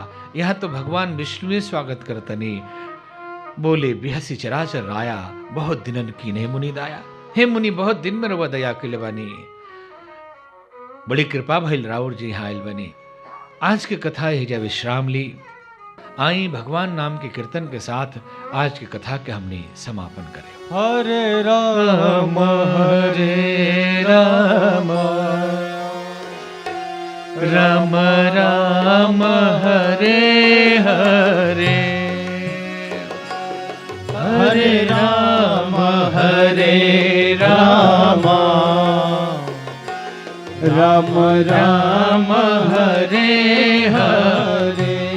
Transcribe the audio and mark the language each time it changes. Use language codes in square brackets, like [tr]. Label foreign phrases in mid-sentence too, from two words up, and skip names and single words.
[bho] यहां तो भगवान विष्णु ने स्वागत करतनी। [awa] बोले बिहसी चराचर राया, बहुत दिनन कीने मुनि दाया। [bho] हे मुनि, बहुत दिन में रवा दया के बानी, बड़ी कृपा भइल राउर जी यहाँ आयल बनी। आज की कथा हिजा विश्राम ली। आई भगवान नाम के कीर्तन के साथ आज की कथा के हमने समापन करें। [sa] हरे राम हरे राम, राम राम हरे हरे, हरे राम हरे राम, राम राम हरे हरे,